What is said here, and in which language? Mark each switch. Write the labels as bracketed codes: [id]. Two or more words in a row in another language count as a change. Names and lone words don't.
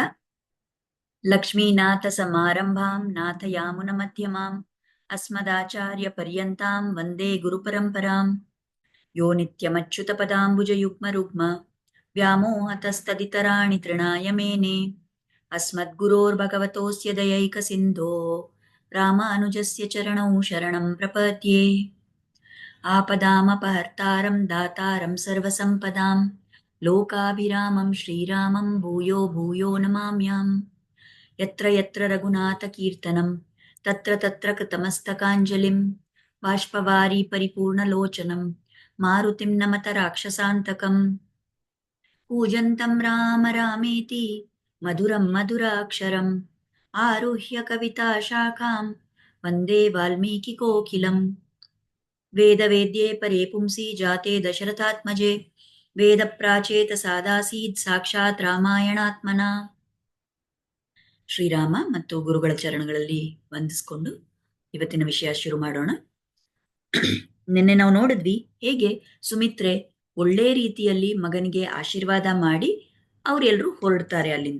[sa] ಲಕ್ಷ್ಮೀನಾಥ ಸಮಾರಂಭಾಂ ನಾಥಯಾಮುನ ಮಧ್ಯಮಾಂ ಅಸ್ಮದಾಚಾರ್ಯ ಪರ್ಯಂತಾಂ ವಂದೇ ಗುರುಪರಂಪರಾಂ. ಯೋ ನಿತ್ಯಮಚ್ಯುತ ಪದಾಂಬುಜ ಯುಗ್ಮ ರುಗ್ಮ ವ್ಯಾಮೋಹತಸ್ತದಿತರಾಣಿ ತೃಣಾಯ ಮೇನೆ ಅಸ್ಮದ್ಗುರೋರ್ಭಗವತೋಸ್ಯ ದಯೈಕ ಸಿಂಧೋ ರಾಮಾನುಜಸ್ಯ ಚರಣೌ ಶರಣಂ ಪ್ರಪದ್ಯೆ. आपदामपहर्तारं दातारं सर्वसम्पदां लोकाभिरामं श्रीरामं भूयो भूयो नमाम्याम्. यत्र यत्र रघुनाथकीर्तनं तत्र तत्र कृतमस्तकाञ्जलिं बाष्पवारी परिपूर्णलोचनं मारुतिं नमत राक्षसान्तकम्. कूजन्तं राम रामेति मधुरं मधुराक्षरम् आरुह्य कविताशाखां वन्दे वाल्मीकिकोकिलम्. वेदवेद्ये परे पुंसि जाते दशरथात्मजे ವೇದಪ್ರಾಚೇತ ಸಾದಾಸೀದ್ ಸಾಕ್ಷಾತ್ ರಾಮಾಯಣಾತ್ಮನ. [kn] ಶ್ರೀರಾಮ ಮತ್ತು ಗುರುಗಳ ಚರಣಗಳಲ್ಲಿ ವಂದಿಸ್ಕೊಂಡು ಇವತ್ತಿನ ವಿಷಯ ಶುರು ಮಾಡೋಣ. ನಿನ್ನೆ ನಾವು ನೋಡಿದ್ವಿ ಹೇಗೆ ಸುಮಿತ್ರೆ ಒಳ್ಳೆ ರೀತಿಯಲ್ಲಿ ಮಗನಿಗೆ ಆಶೀರ್ವಾದ ಮಾಡಿ ಅವರೆಲ್ಲರೂ ಹೊರಡ್ತಾರೆ ಅಲ್ಲಿಂದ.